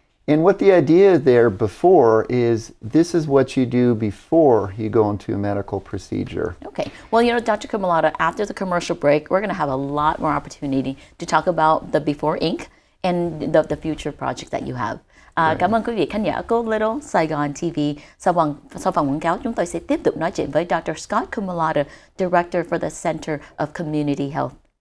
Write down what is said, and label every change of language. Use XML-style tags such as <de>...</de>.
<en>And what the idea there before is this is what you do before you go into a medical procedure. Okay. Well, you know, Dr. Comudala, after the commercial break, we're going to have a lot more opportunity to talk about the before ink and the future project that you have.</en> <vi>Cảm ơn quý vị khán giả của Little Saigon TV. Sau phần quảng cáo, chúng tôi sẽ tiếp tục nói chuyện với Dr.</vi> <en>Scott Comudala, Director for the Center of Community Health.</en>